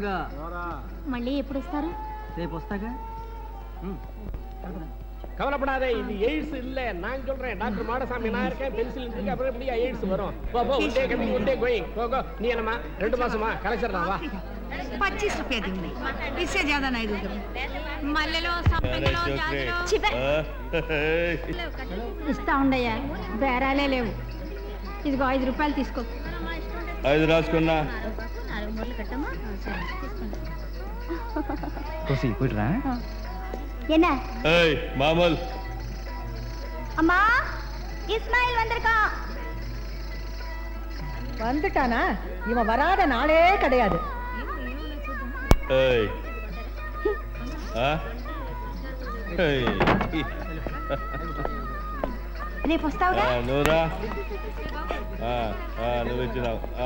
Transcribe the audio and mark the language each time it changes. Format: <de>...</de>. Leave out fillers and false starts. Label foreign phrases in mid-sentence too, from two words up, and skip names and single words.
<te>మళ్ళీ ఎప్పుడు వస్తారు? రేపు వస్తాగా.</te> <ta>கவலைப்படாதே, இது எய்ட்ஸ் இல்ல. நான் சொல்றேன், டாக்டர் மாடசாமி நான் இருக்கேன், பென்சில் இருக்கு, அப்புறம் எப்படி எய்ட்ஸ் வரும்? போ போ,</ta> <en>One day coming, one day going. Go go.</en> <ta>நீ என்னமா 2 மாசமா கலெக்டர் வா.</ta> <hi>25 रुपया दूंगी, इससे ज्यादा नहीं दूंगी.</hi> <te>మల్లెలో సంపెంగలో జాజులో ఇస్తా ఉండయ్యా, బేరాలే లేవు. ఇదిగో 5 రూపాయలు తీసుకో. 5 రాసుకున్నా.</te> <ta>கோசி போயிடுறா. என்ன? ஏய் மாமல். அம்மா, இஸ்மாயில் வந்திருக்கான். வந்துட்டானா? இவன் வராத நாளே கிடையாது. ஏய் ஆ ஏய்</ta> <te>రేపు వస్తావుగా? నూరా నువ్వు ఇచ్చినావు.</te>